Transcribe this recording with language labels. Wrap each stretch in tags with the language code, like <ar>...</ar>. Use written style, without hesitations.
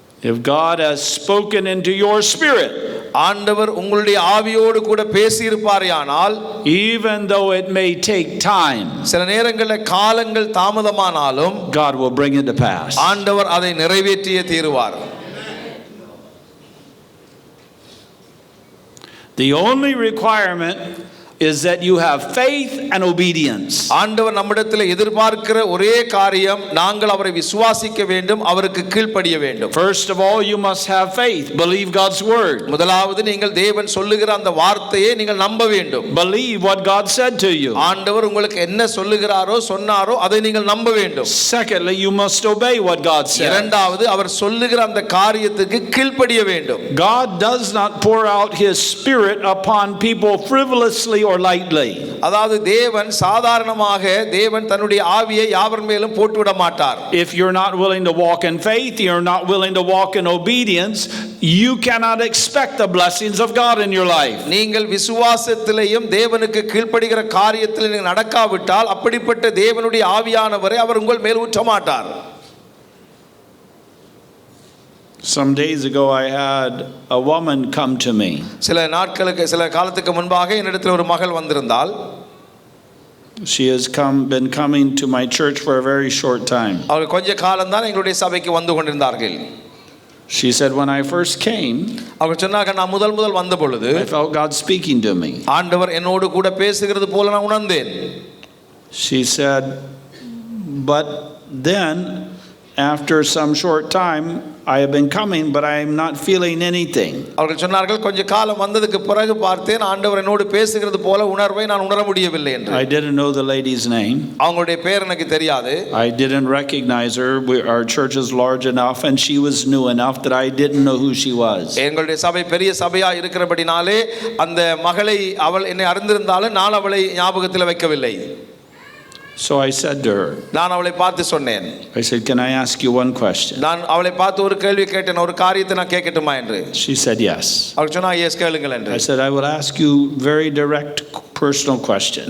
<en>If God has spoken into your spirit,</en> <ta>ஆண்டவர் உங்களுடைய ஆவியோடு கூட பேசி இருப்பாரேயானால்,</ta> <en>even though it may take time,</en> <ta>சில நேரங்களில் காலங்கள் தாமதமானாலும்</ta> <en>God will bring it to pass.</en> <ta>ஆண்டவர் அதை நிறைவேற்றியே தீருவார்.</ta> <en>The only requirement is that you have faith and obedience.</en> <ta>ஆண்டவர் நம்மிடத்தில் எதிர்பார்க்கிற ஒரே காரியம் நாங்கள் அவரை விசுவாசிக்க வேண்டும், அவருக்கு கீழ்ப்படிய வேண்டும்.</ta> <en>First of all, you must have faith. Believe God's word.</en> <ta>முதலாவது நீங்கள் தேவன் சொல்லுகிற அந்த வார்த்தையை நீங்கள் நம்ப வேண்டும்.</ta> <en>Believe what God said to you.</en> <ta>ஆண்டவர் உங்களுக்கு என்ன சொல்லுகிறாரோ சொன்னாரோ அதை நீங்கள் நம்ப வேண்டும்.</ta> <en>Secondly, you must obey what God said.</en> <ta>இரண்டாவது அவர் சொல்லுகிற அந்த காரியத்துக்கு கீழ்ப்படிய வேண்டும்.</ta> <en>God does not pour out his spirit upon people frivolously or lightly.</en> <ta>அதாவது தேவன் சாதாரணமாக தேவன் தன்னுடைய ஆவியை யாவர் மேலும் போட்டு விட மாட்டார்.</ta> <en>If you're not willing to walk in faith, you're not willing to walk in obedience, you cannot expect the blessings of God in your life.</en> <ta>நீங்கள் விசுவாசத்திலேயும் தேவனுக்கு கீழ்ப்படிகிற காரியத்தில் நீங்கள் நடக்காவிட்டால் அப்படிப்பட்ட தேவனுடைய ஆவியானவரை அவர் உங்கள் மேல் ஊற்ற மாட்டார்.</ta> <en>Some days ago I had a woman come to me.</en> <ta>சில காலத்துக்கு முன்பாக என்னிடத்தில் ஒரு மகள் வந்திருந்தாள்.</ta> <en>She has been coming to my church for a very short time.</en> <ta>அவர்கள் கொஞ்ச காலம் தான் எங்களுடைய சபைக்கு வந்து கொண்டிருந்தார்கள்.</ta> <en>She said, when I first came,</en> <ta>அவர்கள் சொன்னாங்க, நான் முதல் வந்த பொழுது</ta> <en>I felt God speaking to me.</en> <ta>ஆண்டவர் என்னோடு கூட பேசுகிறது போல நான் உணர்ந்தேன்.</ta> <en>She said, but then after some short time I have been coming, but I am not feeling anything.</en> <ta>அவர்கள் சொன்னார்கள், கொஞ்ச காலம் வந்ததுக்கு பிறகு பார்த்தேன் ஆண்டவர் என்னோடு பேசுகிறது போல உணர்வை நான் உணர முடியவில்லை என்று.</ta> <en>I didn't know the lady's name.</en> <ta>அவங்களுடைய பேர் எனக்கு தெரியாது.</ta> <en>I didn't recognize her. Our church is large enough and she was new enough that I didn't know who she was.</en> <ta>எங்களுடைய சபை பெரிய சபையா இருக்கிறபடினாலே அந்த மகளை அவள் என்னை அறிந்திருந்தாலும் நான் அவளை ஞாபகத்தில் வைக்கவில்லை.</ta> <en>So I said to her,</en> <ta>நான் அவளை பார்த்து சொன்னேன்.</ta> <en>I said, can I ask you one question?</en> <ta>நான் அவளை பார்த்து ஒரு கேள்வி கேட்டேன். ஒரு காரியத்தை நான் கேட்கட்டுமா என்று.</ta> <en>She said yes.</en> <ta>அவள் சொன்னா எஸ் கேளுங்கள் என்று.</ta> <en>I said, I will ask you very direct personal question.</en>